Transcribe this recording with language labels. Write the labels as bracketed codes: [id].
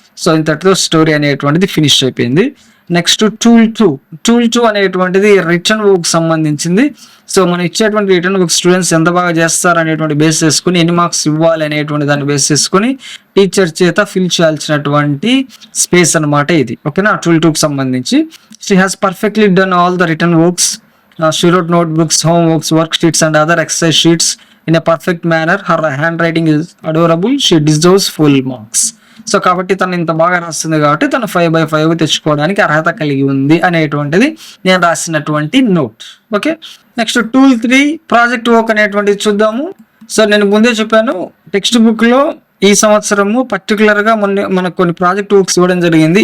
[te] So ఇంతటితో story అనేటువంటిది finish అయిపోయింది. నెక్స్ట్ టూల్ టూ అనేటువంటిది రిటర్న్ వర్క్ సంబంధించింది. సో మనం ఇచ్చేటువంటి రిటర్న్ వర్క్ స్టూడెంట్స్ ఎంత బాగా చేస్తారు అనేటువంటి బేస్ చేసుకుని, ఎన్ని మార్క్స్ ఇవ్వాలి అనేటువంటి దాన్ని బేస్ చేసుకుని టీచర్ చేత ఫిల్ చేయాల్సినటువంటి స్పేస్ అనమాట ఇది. ఓకేనా, టూల్ టూకి సంబంధించి [en] She has perfectly done all the written works. She wrote notebooks, homeworks, worksheets and other exercise sheets in a perfect manner. Her handwriting is adorable. She deserves full marks. [te] So కాబట్టి తను ఇంత బాగా రాస్తుంది కాబట్టి తను 5/5 తెచ్చుకోవడానికి అర్హత కలిగి ఉంది అనేటువంటిది నేను రాసినటువంటి note. Okay, next tool 3 project work అనేటువంటిది చూద్దాము. సో నేను ముందే చెప్పాను, టెక్స్ట్ బుక్లో ఈ సంవత్సరము పర్టికులర్గా మనకు కొన్ని ప్రాజెక్ట్ వర్క్స్ ఇవ్వడం జరిగింది.